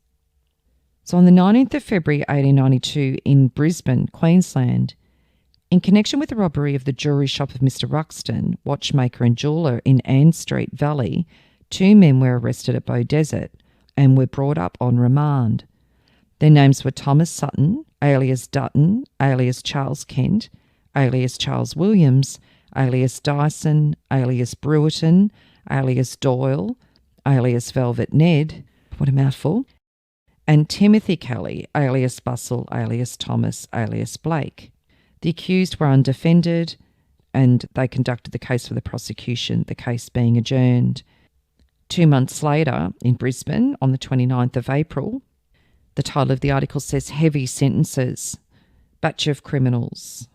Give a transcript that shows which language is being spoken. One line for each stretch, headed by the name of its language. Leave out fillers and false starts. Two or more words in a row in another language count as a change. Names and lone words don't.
English: So on the 19th of February 1892 in Brisbane, Queensland, in connection with the robbery of the jewellery shop of Mr. Ruxton, watchmaker and jeweller in Ann Street Valley, 2 men were arrested at Beaudesert and were brought up on remand. Their names were Thomas Sutton, alias Dutton, alias Charles Kent, alias Charles Williams, alias Dyson, alias Brewerton, alias Doyle, alias Velvet Ned, what a mouthful, and Timothy Kelly, alias Bustle, alias Thomas, alias Blake. The accused were undefended and they conducted the case for the prosecution, the case being adjourned. 2 months later, in Brisbane, on the 29th of April, the title of the article says Heavy Sentences, Batch of Criminals.